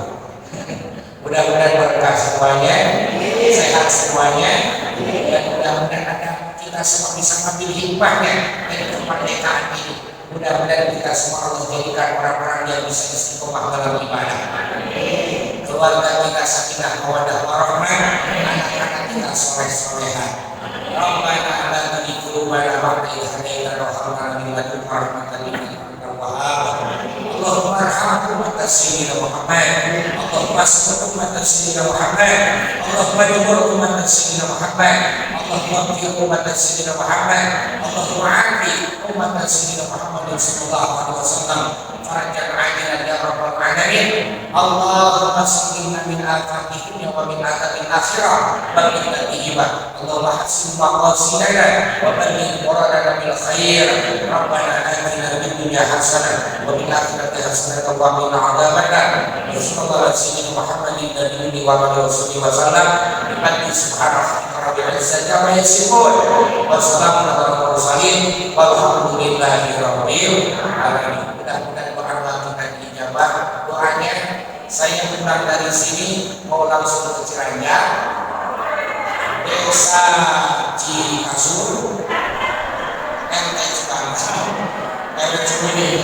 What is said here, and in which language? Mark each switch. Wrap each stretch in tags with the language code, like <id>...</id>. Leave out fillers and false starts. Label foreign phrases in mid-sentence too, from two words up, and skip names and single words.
<id>Mudah-mudahan berkah semuanya, sehat semuanya, dan mudah-mudahan ada kita semua bisa mengambil hikmahnya dari kemerdekaan ini. Mudah-mudahan kita semua Allah jadikan orang-orang yang bisa istiqomah dalam ibadah. Keluarga kita</id> <ar>سكينة مودة ورحمة,</ar> <id>anak-anak kita soleh-solehan.</id> <ar>ربنا لا تزغ قلوبنا بعد إذ هديتنا وهب لنا من لدنك رحمة إنك أنت الوهاب. اللهم ارحم أمة سيدنا محمد اللهم استر أمة سيدنا محمد اللهم اجبر أمة سيدنا محمد اللهم قر أمة سيدنا محمد اللهم عاف أمة سيدنا محمد صلى الله عليه وسلم فرجا عاجلا يا رب العالمين. اللهم سلمنا من الفاتحين ومن الآخرة ومن التهيبة. اللهم حسن مقاصدنا وبلغ مرادنا بالخير. ربنا آتنا في الدنيا حسنة وفي الآخرة حسنة وقنا عذاب النار. صلى الله عليه محمد النبي وآله وسلم. بسبحان الله رب العزة عما يصفون وسلام على المرسلين والحمد لله رب العالمين.</ar> <id>Mudah-mudahan doa kita diijabah. Doanya saya pulang dari sini mau langsung ke Ciranjang, Desa Cikasur, RT Cikangkang, RW Cimini.</id>